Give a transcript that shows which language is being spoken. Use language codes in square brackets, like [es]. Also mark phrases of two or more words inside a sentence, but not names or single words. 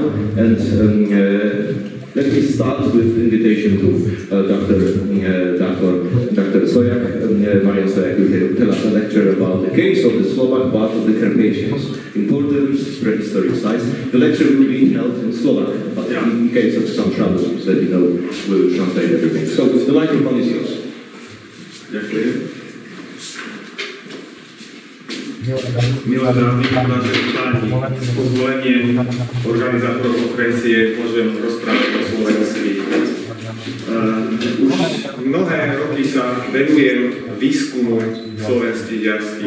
[en] And let me start with invitation to Dr. Sojak, Marian Sojak, will tell us a lecture about the case of the Slovak part of the Carpathians, important prehistoric sites. The lecture will be held in Slovak, but in case of some trouble, let me know, we will translate everything. So the microphone is yours. [sk] Milé dámy, vážení páni, s pozvolením organizátorov konferencie môžem rozprávať o Slovensku. Už mnohé roky sa venujem výskumu slovenských jaskýň.